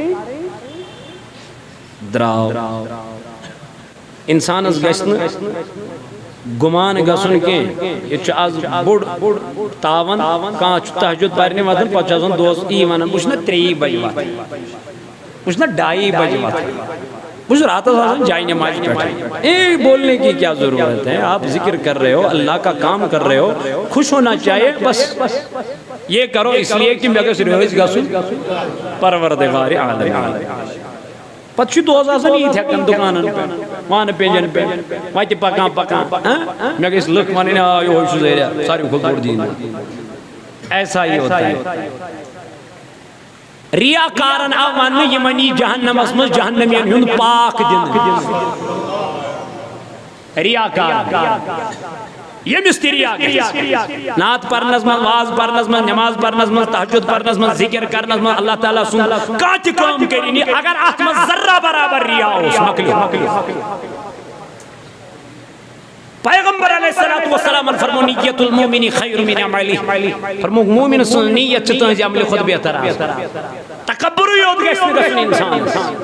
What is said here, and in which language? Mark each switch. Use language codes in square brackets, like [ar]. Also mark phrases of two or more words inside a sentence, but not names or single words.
[ks] درٛاو انسانس گژھِ نہٕ گُمان گژھُن کینٛہہ ییٚتہِ چھُ آز بوٚڑ تاون کانٛہہ چھُ تہجُد پرنہِ وۄتھان پتہٕ چھُ آسان دوس یی ونان بہٕ چھُس نا 3 بجہِ وۄتھان بہٕ چھُس نا 2:30 بجہِ وۄتھان بہٕ چھُس راتس آسان جاے نماز پٮ۪ٹھے [ur] بولنے کی کیا ضرورت ہے آپ ذکر کر رہے ہو اللہ کا کام کر رہے ہو خوش ہونا چاہیے بس یہ کرو اس لیے کہ [ks] مےٚ گژھِ رٲضۍ گژھُن پروردگارِ عالم پتہ چھُ دۄہس آسان یِتھ ہٮ۪کان دُکانن پٮ۪ٹھ وانہٕ پیٚنجن پٮ۪ٹھ وتہِ پکان مےٚ گٔژھۍ لُکھ وَنٕنۍ آ یِہوے چھُ ذٔریعہ ساروی کھۄتہٕ بوٚڑ دیٖن [ur] ایسا ہی ہوتا ہے [ks] ریا کارن آو وننہٕ یِمن یی جہنمس منٛز جہنمین ہُنٛد پاک دِنہٕ ریا کار ییٚمِس تہِ ریا گژھِ نعت پرنس منٛز واز پرنس منٛز نماز پرنس منٛز تہجُد پرنس منٛز ذکر کرنس منٛز اللہ تعالیٰ سُنٛد کانٛہہ تہِ کٲم کٔرِنۍ اگر اتھ منٛز ذرہ برابر ریا اوس مۄکلیو پیغمبر [ar] علیہ الصلوۃ والسلام [ks] فرمو [ar] نیت المومن خیر من عملہ [ks] فرمو مومن سٕنٛز نیت چھِ تُہنٛزِ عملہِ کھۄتہٕ بہتر آسان تکبرٕے یوت گژھِ نہٕ گژھُن انسانس